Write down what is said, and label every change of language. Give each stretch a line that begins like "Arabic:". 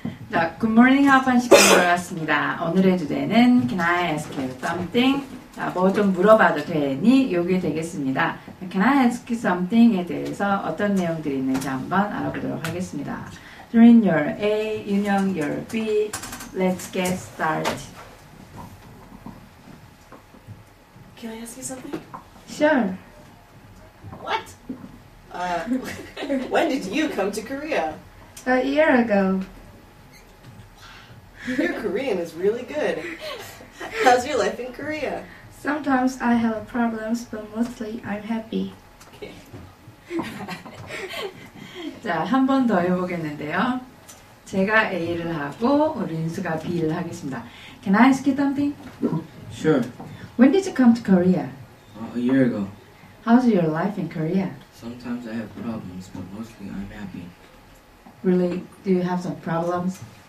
Korean: 자,
English: Good morning
Korean: 하반 시간 들어왔습니다. 오늘의 주제는
English: Can I ask you something?
Korean: 자, 뭐 좀 물어봐도 되니? 요게 되겠습니다.
English: Can I ask you something
Korean: 에 대해서 어떤 내용들이 있는지 한번 알아보도록 하겠습니다.
English: During your A, 윤영 your B, let's get started. Can I ask you something? Sure. What? When did you come to Korea? A year ago. Your Korean is really good. How's your life in Korea? Sometimes I have problems, but mostly I'm happy. Okay.
Korean: 자, 한 번 더 해보겠는데요. 제가 A를 하고 우리 인수가 B를 하겠습니다.
English: Can I ask you something? Sure. When did you come to Korea? A year ago. How's your life in Korea? Sometimes I have problems, but mostly I'm happy. Really? Do you have some problems?